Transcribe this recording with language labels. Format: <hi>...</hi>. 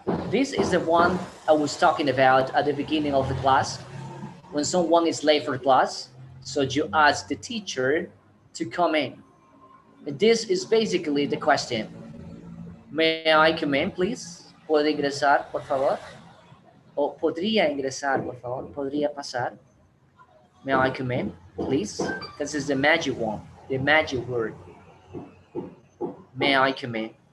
<en>This is the one I was talking about at the beginning of the class. When someone is late for class, so you ask the teacher to come in. This is basically the question. May I come in, please?</en> <es>¿Puedo ingresar, por favor? O podría ingresar, por favor. ¿Podría pasar?</es> <en>May I come in, please? This is the magic one, the magic word. May I come in?</en>